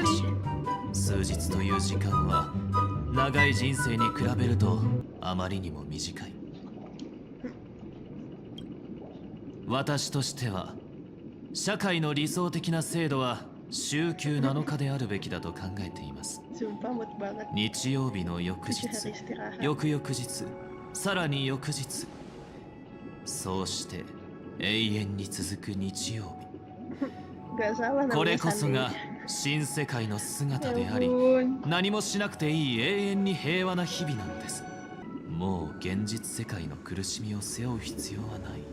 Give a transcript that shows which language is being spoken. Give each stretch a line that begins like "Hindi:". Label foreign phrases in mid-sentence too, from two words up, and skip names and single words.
Japanese: し数日という時間は長い人生に比べるとあまりにも短い。私としては社会の理想的な制度は週休7日であるべきだと考えています。
Indonesian: Sumpah mood banget.
Japanese: 日曜日の翌日、
Indonesian: Tujuh hari istirahat.
Japanese: 翌々日、さらに翌日、そうして永遠に続く日曜
Indonesian: Gak salah
Japanese: 日。これ
Indonesian: namanya
Japanese: こそが
Indonesian: Sunday.
Japanese: 新世界の姿であり、
Indonesian: Ya ampun.
Japanese: 何もしなくていい永遠に平和な日々なのです。もう現実世界の苦しみを背負う必要はない。